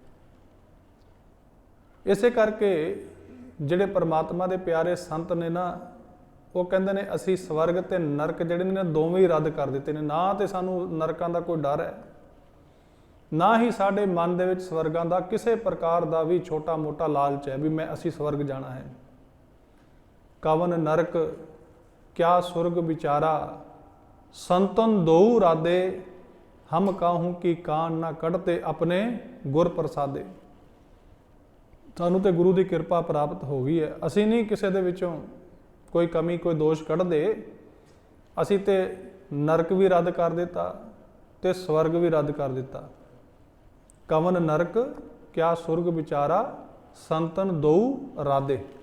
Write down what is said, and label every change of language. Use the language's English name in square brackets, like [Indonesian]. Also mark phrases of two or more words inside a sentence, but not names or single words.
[Punjabi] ਇਸੇ ਕਰਕੇ ਜਿਹੜੇ ਪਰਮਾਤਮਾ ਦੇ ਪਿਆਰੇ ਸੰਤ ਨੇ ਨਾ, ਉਹ ਕਹਿੰਦੇ ਨੇ ਅਸੀਂ ਸਵਰਗ ਤੇ ਨਰਕ ਜਿਹੜੇ ਨੇ ਦੋਵੇਂ ਹੀ ਰੱਦ ਕਰ ਦਿੱਤੇ ਨੇ। ਨਾ ਤੇ ਸਾਨੂੰ ਨਰਕਾਂ ਦਾ ਕੋਈ ਡਰ ਹੈ, ਨਾ ਹੀ ਸਾਡੇ ਮਨ ਦੇ ਵਿੱਚ ਸਵਰਗਾਂ ਦਾ ਕਿਸੇ ਪ੍ਰਕਾਰ ਦਾ ਵੀ ਛੋਟਾ ਮੋਟਾ ਲਾਲਚ ਹੈ ਵੀ ਅਸੀਂ ਸਵਰਗ ਜਾਣਾ ਹੈ। ਕਵਨ ਨਰਕ ਕਿਆ ਸੁਰਗ ਵਿਚਾਰਾ, ਸੰਤਨ ਦੋਊ ਰਾਧੇ ਹਮ ਕਾਹੂੰ ਕਿ ਕਾਨ ਨਾ ਕਢਤੇ ਅਪਨੇ ਗੁਰ ਪ੍ਰਸਾਦੇ। ਸਾਨੂੰ ਤੇ ਗੁਰੂ ਦੀ ਕਿਰਪਾ ਪ੍ਰਾਪਤ ਹੋ ਗਈ ਹੈ, ਅਸੀਂ ਨਹੀਂ ਕਿਸੇ ਦੇ ਵਿੱਚੋਂ ਕੋਈ ਕਮੀ ਕੋਈ ਦੋਸ਼ ਕੱਢਦੇ। ਅਸੀਂ ਤੇ ਨਰਕ ਵੀ ਰੱਦ ਕਰ ਦਿੱਤਾ ਤੇ ਸਵਰਗ ਵੀ ਰੱਦ ਕਰ ਦਿੱਤਾ। ਕਵਨ ਨਰਕ ਕਿਆ ਸੁਰਗ ਵਿਚਾਰਾ ਸੰਤਨ ਦੋਊ ਰਾਧੇ।